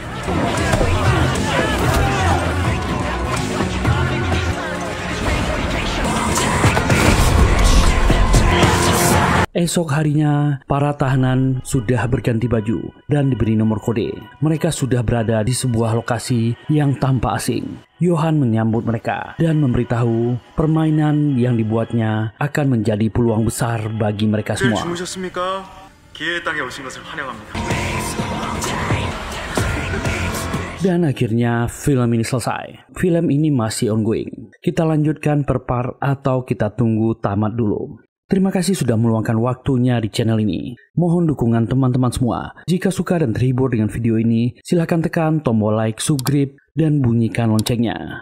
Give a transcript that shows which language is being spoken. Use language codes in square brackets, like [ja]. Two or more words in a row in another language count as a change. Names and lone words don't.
[id] Esok harinya, para tahanan sudah berganti baju dan diberi nomor kode. Mereka sudah berada di sebuah lokasi yang tampak asing. Yohan menyambut mereka dan memberitahu permainan yang dibuatnya akan menjadi peluang besar bagi mereka semua. [ko] 기회의 땅에 오신 것을 환영합니다. [id] Dan akhirnya film ini selesai. Film ini masih ongoing. Kita lanjutkan per part atau kita tunggu tamat dulu. Terima kasih sudah meluangkan waktunya di channel ini. Mohon dukungan teman-teman semua. Jika suka dan terhibur dengan video ini, silahkan tekan tombol [en] like, subscribe, [id] dan bunyikan loncengnya.